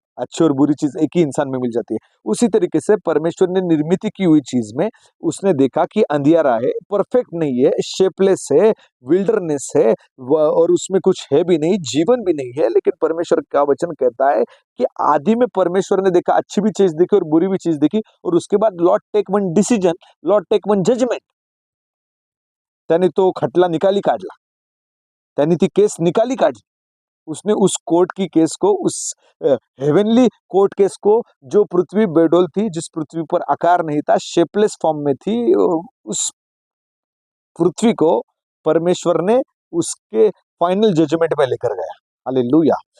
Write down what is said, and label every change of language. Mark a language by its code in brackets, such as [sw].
[hi] अच्छी और बुरी चीज एक ही इंसान में मिल जाती है। उसी तरीके से परमेश्वर ने निर्मित की हुई चीज में उसने देखा कि अंधियारा है, परफेक्ट नहीं है, शेपलेस है, विल्डरनेस है, और उसमें कुछ है भी नहीं, जीवन भी नहीं है। लेकिन परमेश्वर का वचन कहता है कि आदि में परमेश्वर ने देखा, अच्छी भी चीज देखी और बुरी भी चीज देखी, और उसके बाद [en] Lord take one decision, lord take one judgement. [mr] त्याने तो खटला निकाली काढला, त्याने ती केस निकाली काढली। [hi] उसने उस कोर्ट की केस को, उस हेवनली कोर्ट केस को, जो पृथ्वी बेडोल थी, जिस पृथ्वी पर आकार नहीं था, शेपलेस फॉर्म में थी, उस पृथ्वी को परमेश्वर ने उसके फाइनल जजमेंट में लेकर गया। हालेलुया।